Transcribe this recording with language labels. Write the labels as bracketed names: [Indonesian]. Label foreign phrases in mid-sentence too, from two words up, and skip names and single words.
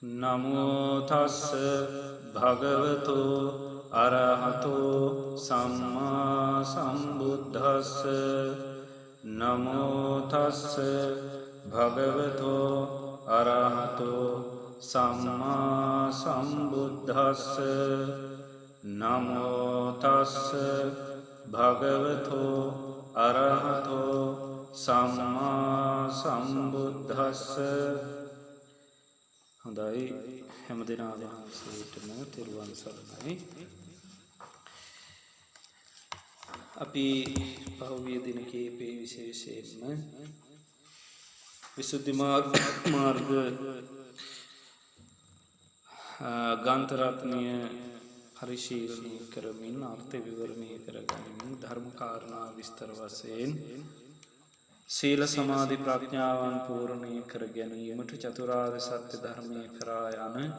[Pali] නමෝ තස්ස භගවතු අරහතෝ සම්මා සම්බුද්දස්ස නමෝ තස්ස භගවතු අරහතෝ සම්මා සම්බුද්දස්ස නමෝ තස්ස භගවතු අරහතෝ සම්මා සම්බුද්දස්ස. [Sinhala] හොඳයි, හැම දෙනා වහන්සේටම තෙරුවන් සරණයි. අපි පහුගිය දින කීපේ විශේෂයෙන්ම විසුද්ධි මාර්ග ග්‍රන්ථ රත්නය පරිශීලනය කරමින් අර්ථ විවරණය කරගනිමින් ධර්ම කාරණා විස්තර වශයෙන් සීල සමාධි ප්‍රඥාවන් පූර්ණය කර ගැනීමට චතුරාර්ය සත්‍ය ධර්මය කරා යන